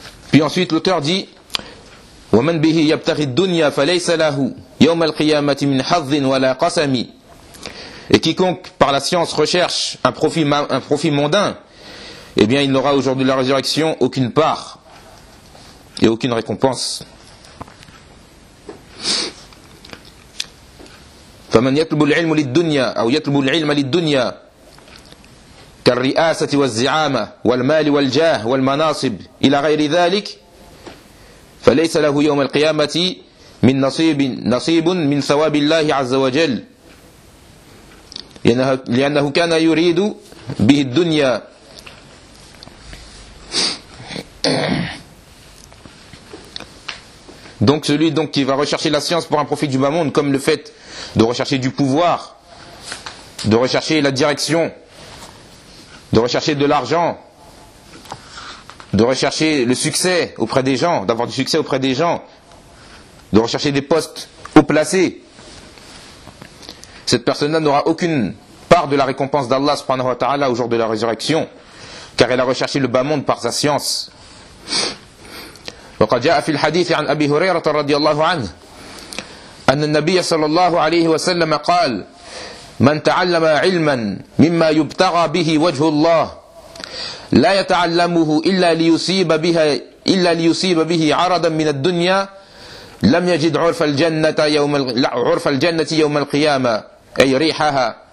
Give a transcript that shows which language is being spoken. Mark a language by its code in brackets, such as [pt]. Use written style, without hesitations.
[fr] Puis ensuite, l'auteur dit: [ar] ومن به يبتغي الدنيا فليس له يوم القيامة من حظ ولا قسم. [fr] Et quiconque par la science recherche un profit mondain, eh bien il n'aura au jour de la résurrection aucune part et aucune récompense. [ar] فمن يطلب العلم للدنيا أو يطلب العلم للدنيا كالرئاسة والزعامة والمال والجاه والمناصب إلى غير ذلك فليس له يوم القيامة من نصيب من ثواب الله عز وجل لأنه كان يريد به الدنيا. [fr] Donc celui donc qui va rechercher la science pour un profit du bas monde, comme le fait de rechercher du pouvoir, de rechercher la direction, de rechercher de l'argent, de rechercher le succès auprès des gens, d'avoir du succès auprès des gens, de rechercher des postes haut placés, cette personne-là n'aura aucune part de la récompense d'Allah subhanahu wa ta'ala au jour de la résurrection, car elle a recherché le bas monde par sa science. [ar] وقد جاء في الحديث عن أبي هريرة رضي الله عنه أن النبي صلى الله عليه وسلم قال: من تعلم علما مما يبتغى به وجه الله لا يتعلمه إلا ليصيب بها إلا ليصيب به عرضا من الدنيا لم يجد عرف الجنة يوم القيامة أي ريحها.